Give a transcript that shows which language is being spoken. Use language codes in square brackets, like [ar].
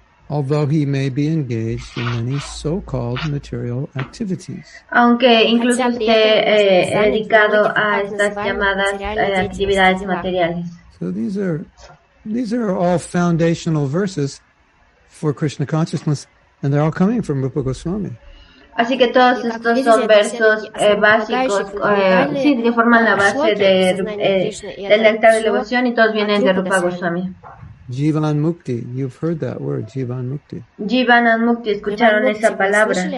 [en] Although he may be engaged in many so-called material activities. [es] Aunque incluso esté dedicado a estas llamadas actividades materiales. [en] So these are all foundational verses for Krishna consciousness, and they're all coming from Rupa Goswami. [es] Así que todos estos son versos básicos, sí, que forman la base del néctar de devoción y todos vienen de Rupa Goswami. [en] Jivan Mukti, you've heard that word, Jivan Mukti. [es] Jivan Mukti, escucharon esa palabra.